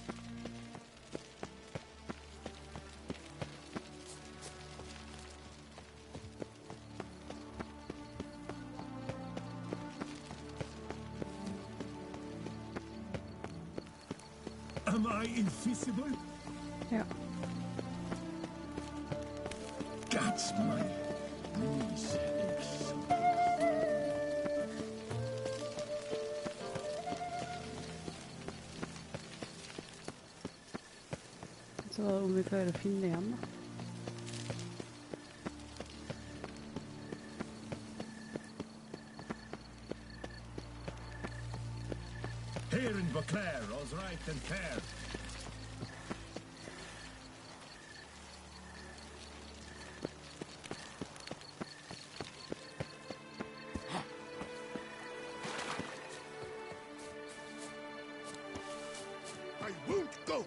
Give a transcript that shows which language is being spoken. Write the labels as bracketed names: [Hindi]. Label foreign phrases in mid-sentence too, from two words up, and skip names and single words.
[English] Am I invisible? [Norwegian] Ja. [English] That's my breeze. [Norwegian] Så om vi klarer å finne igjen da. [English] Here in Beauclair, all's right and fair. I won't go!